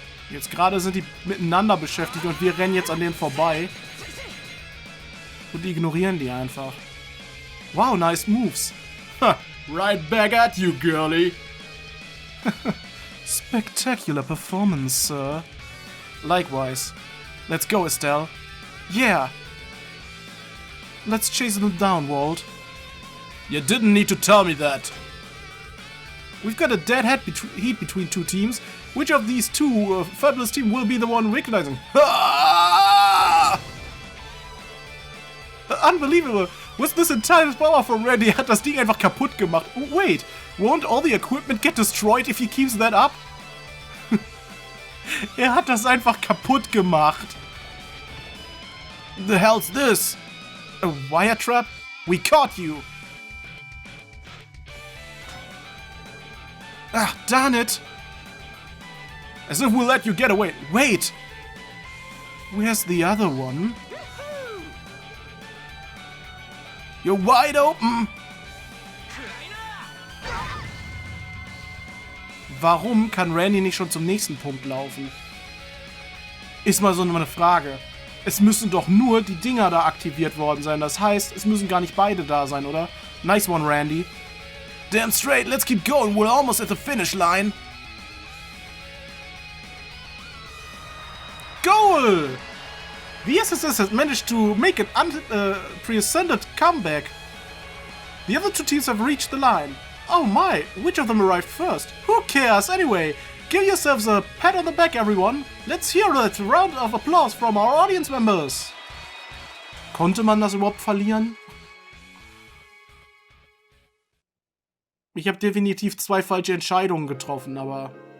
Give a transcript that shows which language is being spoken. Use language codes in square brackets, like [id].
[de] Jetzt gerade sind die miteinander beschäftigt und wir rennen jetzt an denen vorbei. Und ignorieren die einfach. [en] Wow, nice moves. Right back at you, girlie. Spectacular performance, sir. Likewise. Let's go, Estelle. Yeah. Let's chase them down, Walt. You didn't need to tell me that. We've got a dead heat between two teams. Which of these two fabulous teams will be the one recognizing? Ah! Unbelievable! With this entire power from Randy [de] hat das Ding einfach kaputt gemacht. [en] Wait, won't all the equipment get destroyed if he keeps that up? [de] Hat das einfach kaputt gemacht. [en] The hell's this? A wire trap? We caught you! Ah, darn it! As if we'll let you get away. Wait! Where's the other one? You're wide open! [de] Warum kann Randy nicht schon zum nächsten Punkt laufen? Ist mal so eine Frage. Es müssen doch nur die Dinger da aktiviert worden sein. Das heißt, es müssen gar nicht beide da sein, oder? [en] Nice one, Randy. Damn straight, let's keep going. We're almost at the finish line. Goal! The SSS has managed to make an unprecedented comeback. The other two teams have reached the line. Oh my, which of them arrived first? Who cares anyway? Give yourselves a pat on the back, everyone. Let's hear a round of applause from our audience members. [de] Konnte man das überhaupt verlieren? Ich habe definitiv 2 falsche Entscheidungen getroffen, aber...